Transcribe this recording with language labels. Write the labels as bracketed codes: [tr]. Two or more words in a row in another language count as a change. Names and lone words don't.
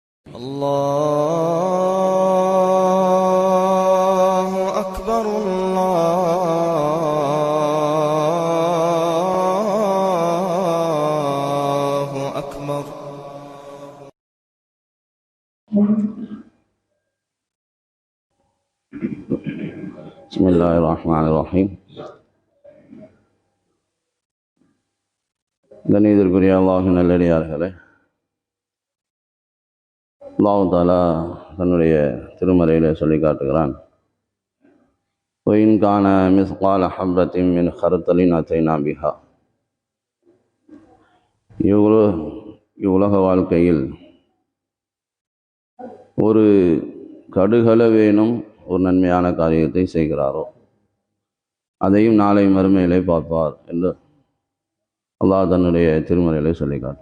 [ar] الله أكبر الله أكبر. بسم الله الرحمن الرحيم. [ta] கண்ணியத்திற்குரிய அல்லாஹ்வின் நல்லடியார்களே, அல்லாஹ் தஆலா தன்னுடைய திருமறையிலே சொல்லி காட்டுகிறான், [ar] وَإِنْ كَانَ مِثْقَالَ حَبَّةٍ مِّنْ خَرْدَلٍ أَتَيْنَا بِهَا. [ta] இவ்வுலக வாழ்க்கையில் ஒரு கடுகளவேனும் ஒரு நன்மையான காரியத்தை செய்கிறாரோ அதையும் நாளை மறுமையிலே பார்ப்பார் என்று அல்லாஹ் தன்னுடைய திருமறையிலே சொல்லி காட்டுவான்.